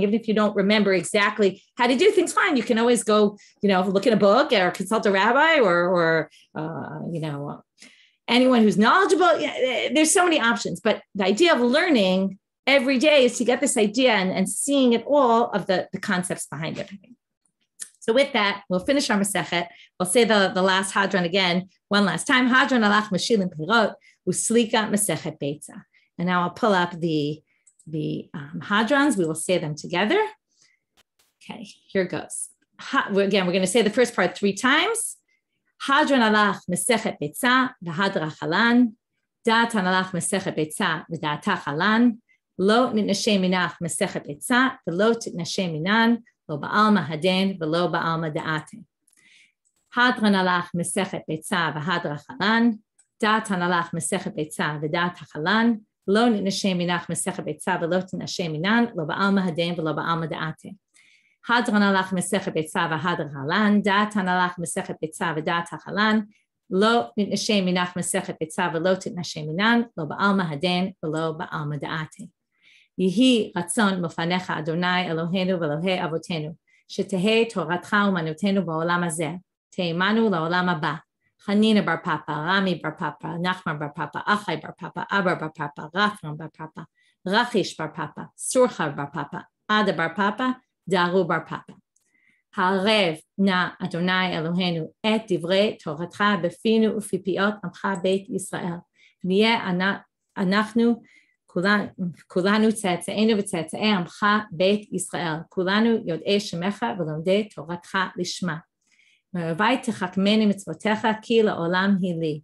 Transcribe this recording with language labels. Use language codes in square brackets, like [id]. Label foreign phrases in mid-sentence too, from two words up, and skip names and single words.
[en] Even if you don't remember exactly how to do things, fine. You can always go, look in a book or consult a rabbi or anyone who's knowledgeable. There's so many options, but the idea of learning every day is to get this idea and seeing it all of the concepts behind everything. So with that, we'll finish our Masechet. We'll say the last Hadran again, one last time. [arc] הדרן עלך משילין פירות וסליקא מסכת ביצה. [en] And now I'll pull up the Hadrans. We will say them together. Okay, here goes. We're going to say the first part 3 times. [arc] הדרן עלך מסכת ביצה והדרך עלן. דעתן עלך מסכת ביצה ודעתך עלן. לא נתנשי מינך מסכת ביצה ולא תתנשי מינן. לא בעלמא הדין ולא בעלמא דאתי. הדרן עלך מסכת ביצה והדרך עלן. דעתן עלך מסכת ביצה ודעתך עלן. לא נתנשי מינך מסכת ביצה ולא תתנשי מינן. לא בעלמא הדין ולא בעלמא דאתי. הדרן עלך מסכת ביצה והדרך עלן. דעתן עלך מסכת ביצה ודעתך עלן. לא נתנשי מינך מסכת ביצה ולא תתנשי מינן. לא בעלמא הדין ולא בעלמא דאתי. [he] יהי רצון מלפניך ה' אלהינו ואלהי אבותינו, שתהא תורתך אומנותנו בעולם הזה, תהא עמנו לעולם הבא. [arc] Hanina bar papa, Rami bar papa, Nachman bar papa, Achai bar papa, Abba bar papa, Rafram bar papa, Rachish bar papa, Surcha bar papa, Ada bar papa, Daru bar papa. [he] הערב נא ה' אלהינו את דברי תורתך בפינו ובפיפיות עמך בית ישראל. ונהיה אנחנו כולנו צאצאינו וצאצאי עמך בית ישראל, כולנו יודעי שמך ולומדי תורתך לשמה. והווי תחכמני מצוותיך כי לעולם היא לי.